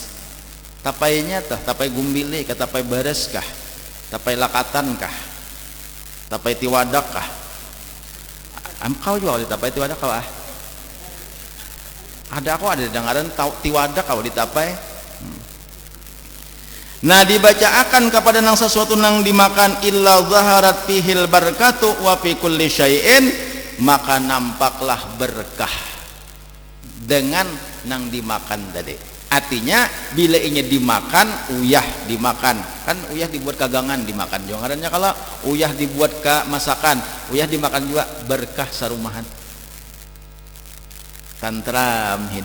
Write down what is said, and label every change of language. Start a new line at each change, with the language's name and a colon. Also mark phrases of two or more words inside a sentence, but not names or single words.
Banjar: Tapainya tuh tapai gumbili kah, tapai beres kah, tapai lakatan kah, tapai tiwadak kah. Kau juga di tapai tiwadak kau ada aku ada dengaran tiwadak kau di tapai. Nah dibacakan kepada nang sesuatu nang dimakan
Arabic: إلا ظهرت فيه البركة وفي كل شيء,
Banjar: maka nampaklah berkah dengan nang dimakan tadi. Artinya bila ini dimakan, uyah dimakan, kan uyah dibuat kagangan dimakan juga ngarannya. Kalau uyah dibuat ke masakan, uyah dimakan juga, berkah sarumahan, tantram hidup.